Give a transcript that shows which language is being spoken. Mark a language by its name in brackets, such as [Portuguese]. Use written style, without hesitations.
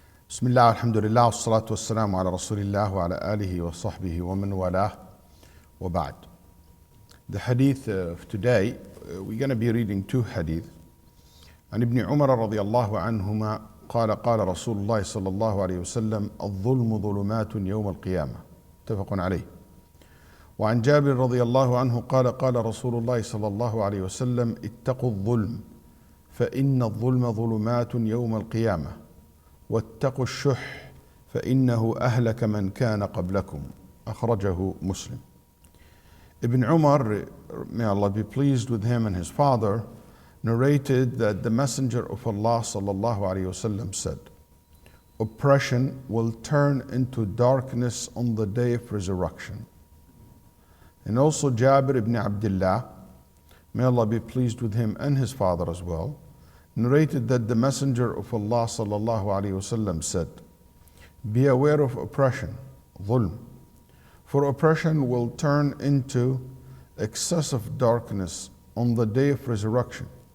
[Arabic] بسم الله والحمد لله والصلاة والسلام على رسول الله وعلى آله وصحبه ومن والاه وبعد. [English] The hadith of today, we're going to be reading two hadith. [Arabic] عن ابن عمر رضي الله عنهما قال قال رسول الله صلى الله عليه وسلم الظلم ظلمات يوم القيامة متفق عليه. وعن جابر رضي الله عنه قال قال رسول الله صلى الله عليه وسلم اتقوا الظلم فإن الظلم ظلمات يوم القيامة واتقوا الشح فإنه أهلك من كان قبلكم أخرجه مسلم. [English] Ibn Umar, may Allah be pleased with him and his father, narrated that the Messenger of Allah sallallahu alaihi wasallam said, oppression will turn into darkness on the day of resurrection. And also Jabir ibn Abdullah, may Allah be pleased with him and his father as well, narrated that the Messenger of Allah sallallahu alaihi wasallam said, be aware of oppression, dhulm, for oppression will turn into excessive darkness on the day of resurrection.